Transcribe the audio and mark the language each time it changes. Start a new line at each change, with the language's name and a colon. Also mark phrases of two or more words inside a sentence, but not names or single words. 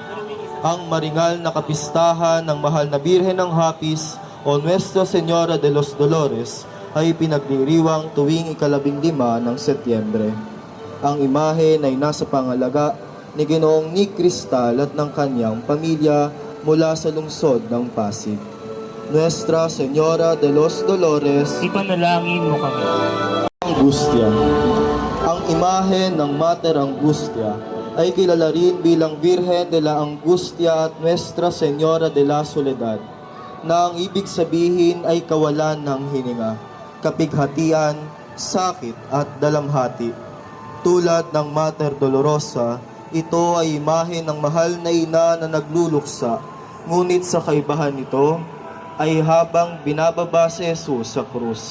Filipino: Ang maringal na kapistahan ng mahal na Birhen ng Hapis o Nuestra Señora de los Dolores ay pinagdiriwang tuwing ika-15 ng Setyembre. Ang imahe ay nasa pangalaga ni Ginoong Nick Cristal at ng kanyang pamilya mula sa lungsod ng Pasig. Nuestra Señora de los Dolores, ipanalangin mo kami. Angustia. Ang imahe ng Mater Angustia ay kilala rin bilang Virgen de la Angustia at Nuestra Señora de la Soledad, na ang ibig sabihin ay kawalan ng hininga, kapighatian, sakit at dalamhati. Tulad ng Mater Dolorosa, ito ay imahe ng mahal na ina na nagluluksa. Ngunit sa kaibahan nito ay habang binababa si Jesus sa krus.